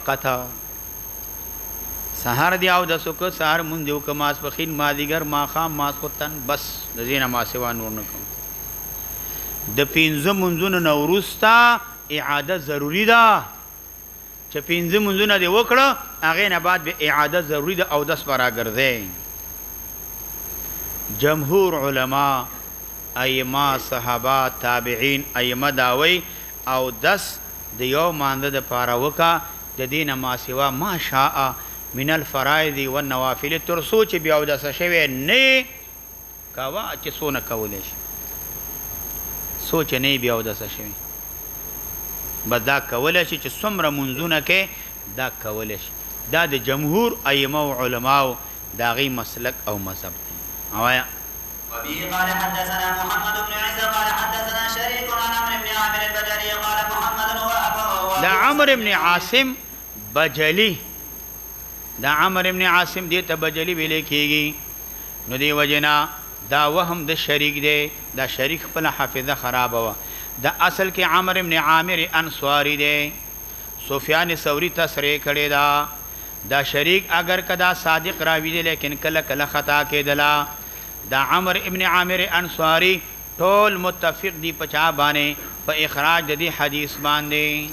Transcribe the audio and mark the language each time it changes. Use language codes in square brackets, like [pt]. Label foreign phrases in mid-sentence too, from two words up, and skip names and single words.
[ps] منځونه کې فقط سحر دی او د سکو سحر مونږ دیو که ماسپخین مازدیګر ماښام ماسخوتن بس د دې نه ما سوا نور نه کوم د پنځه مونځونو نه وروسته اعاده ضروري ده چې پنځه مونځونه دې وکړه هغې نه بعد به اعاده ضروري ده اودس به راګرځئ جمهور علما ائمه صحابه تابعین ائمه دا وایي اودس د یو مانځه دپاره وکړه د دې نه ما سوا [ar] ما شاء من الفرائض والنوافل [ps] تر څو چې بیا اودسه شوی نه کوه چې څونه کولی شي سوچ نه بیا اودسه شوی بس دا کولی شي چې څومره منځونه کې دا کولی شي دا د جمهور ائمه او علماو د هغې مسلک او مذهب دی اوایا [ar] وبه قال حدثنا محمد بن عيسى قال حدثنا شريك عن عمرو بن عامر البجلي قال محمد هو [ps] دا عمرو بن عاصم بجلی دا عمرو بن عاصم دې ته بجلی ویل کېږي نو دې وجنا دا وهم د شریک دی دا شریک خپل حافظه خرابه وه دا اصل کې عمرو بن عامر انصاری دی سفیان ثوری تصریح کړې ده دا شریک اگر کدا صادق راوی دی لیکن کله کله خطا کېدله دا عمرو ابن عامر انصاری ټول متفق دی پچا باندې په اخراج د دې حدیث باندې